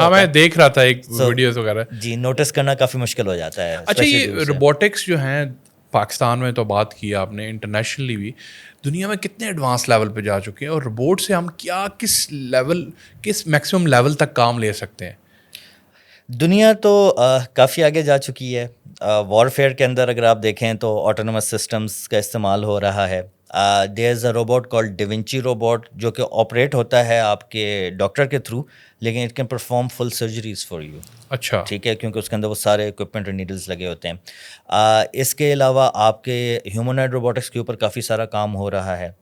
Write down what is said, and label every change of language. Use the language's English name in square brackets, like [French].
[Urdu] ہاں میں دیکھ رہا تھا ایک ویڈیوز وغیرہ. جی, نوٹس کرنا کافی مشکل ہو جاتا ہے. اچھا یہ روبوٹکس جو ہیں پاکستان میں تو بات کی آپ نے, انٹرنیشنلی بھی دنیا میں کتنے ایڈوانس لیول پہ جا چکے ہیں, اور روبوٹ سے ہم کیا کس میکسیمم لیول تک کام لے سکتے ہیں؟ دنیا تو کافی آگے جا چکی ہے. وار فیئر کے اندر اگر آپ دیکھیں تو آٹونومس سسٹمز کا استعمال ہو رہا ہے. [English] there is a robot called da Vinci robot, [Urdu] جو کہ آپریٹ ہوتا ہے آپ کے ڈاکٹر کے تھرو, لیکن [English] It can perform full surgeries for you. [Urdu] اچھا ٹھیک ہے, کیونکہ اس کے اندر وہ سارے اکوپمنٹ اور نیڈلز لگے ہوتے ہیں. اس کے علاوہ آپ کے ہیومنائڈ روبوٹکس کے اوپر کافی سارا کام ہو رہا ہے.